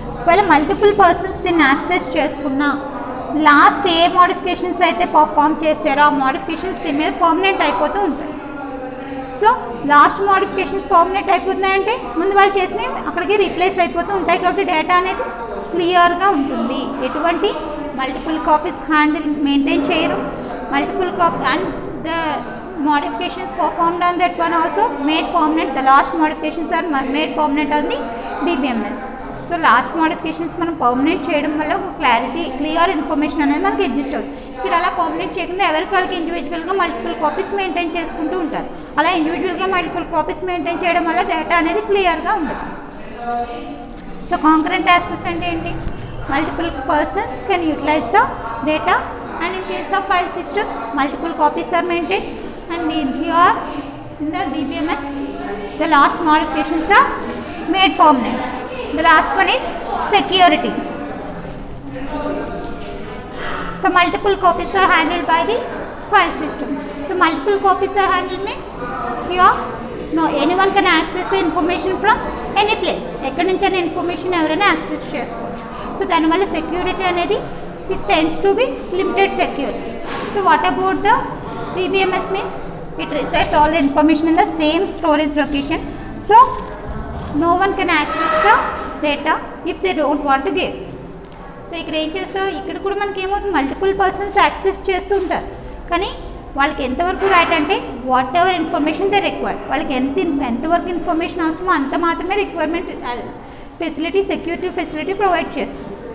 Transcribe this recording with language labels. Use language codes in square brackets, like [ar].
[te] ఒకవేళ multiple persons దీన్ని access చేసుకున్నా లాస్ట్ ఏ మోడిఫికేషన్స్ అయితే పర్ఫామ్ చేశారో ఆ మోడిఫికేషన్స్ దీని మీద పర్మనెంట్ అయిపోతూ ఉంటాయి. సో లాస్ట్ మోడిఫికేషన్స్ పర్మనెంట్ అయిపోతున్నాయంటే ముందు వాళ్ళు చేసినవి అక్కడికి రీప్లేస్ అయిపోతూ ఉంటాయి. కాబట్టి డేటా అనేది క్లియర్గా ఉంటుంది, ఎటువంటి మల్టిపుల్ కాపీస్ మెయింటైన్ చేయరు. [en] Multiple copy and the modifications performed on that one also made permanent. The last modifications are made permanent on the DBMS. So last modifications [te] మనం పర్మనెంట్ చేయడం వల్ల క్లియర్ ఇన్ఫర్మేషన్ అనేది మనకి ఎగ్జిస్ట్ అవుతుంది. ఇక్కడ అలా permanent చేయకుండా ఎవరికి వాళ్ళకి ఇండివిజువల్గా మల్టిపుల్ కాపీస్ మెయింటైన్ చేసుకుంటూ ఉంటారు. అలా ఇండివిజువల్గా మల్టిపుల్ కాపీస్ మెయింటైన్ చేయడం వల్ల డేటా అనేది క్లియర్గా ఉండదు. [en] so concurrent access [te] అంటే ఏంటి, [en] Multiple persons can utilise the data and in case of file systems multiple copies are maintained, and here in the DBMS the last modifications are made permanent. The last one is security. So multiple copies are handled by the file system. So multiple copies are handled means here no anyone can access the information from any place. [te] ఎక్కడి నుంచి అయినా information ఎవరైనా access చేసుకోవచ్చు. So దానివల్ల security అనేది [en] it tends to be limited security. So what about the DBMS means it resides all the information in the same storage location. So no one can access the data if they don't want to give. [te] So ఇక్కడ ఏం చేస్తాం, ఇక్కడ కూడా మనకి ఏమవుతుంది, multiple persons access చేస్తూ ఉంటారు. కానీ వాళ్ళకి ఎంతవరకు రైట్ అంటే [en] whatever information they required, [te] వాళ్ళకి ఎంతవరకు ఇన్ఫర్మేషన్ అవసరమో అంత మాత్రమే requirement facility security facility provide చేస్తుంది.